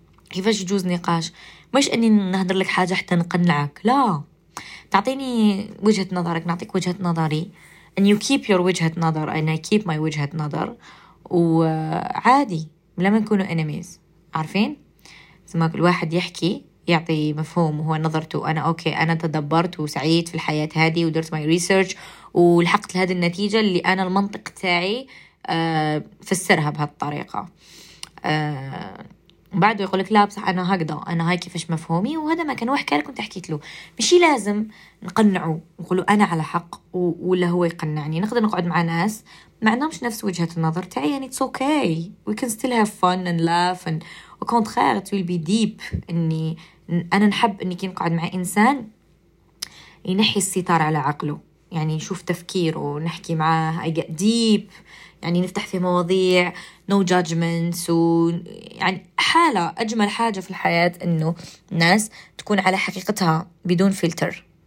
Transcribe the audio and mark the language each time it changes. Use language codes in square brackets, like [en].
[ar] كيفاش يجوز نقاش، مش أني نهدر لك حاجة حتى نقنعك، لا، تعطيني وجهة نظرك، نعطيك وجهة نظري، [en] and you keep your [ar] وجهة نظر [en] and I keep my [ar] وجهة نظر، وعادي لما نكونوا enemies، عارفين زي ما كل واحد يحكي يعطي مفهوم وهو نظرته، أنا أوكي أنا تدبرت وسعيت في الحياة هذه ودرت [en] my research [ar] ولحقت لهذه النتيجة اللي أنا المنطق تاعي فسرها بهالطريقة، بعده يقولك لا بصح أنا هكذا، أنا هاي كيفاش مفهومي، وهذا ما كان وحكي لك، كنت حكيت له مشي، لازم نقنعه نقوله أنا على حق ولا هو يقنعني. نقدر نقعد مع ناس ما عندهمش نفس وجهة النظر تاعي، يعني [en] it's okay we can still have fun and laugh and [fr] au contraire [en] it will be deep. [ar] أني أنا نحب أني كي نقعد مع إنسان ينحي الستار على عقله، يعني نشوف تفكيره ونحكي معاه [en] I get deep، [ar] يعني نفتح في مواضيع [en] no judgments، [ar] ويعني حالة أجمل حاجة في الحياة أنه ناس تكون على حقيقتها بدون فلتر،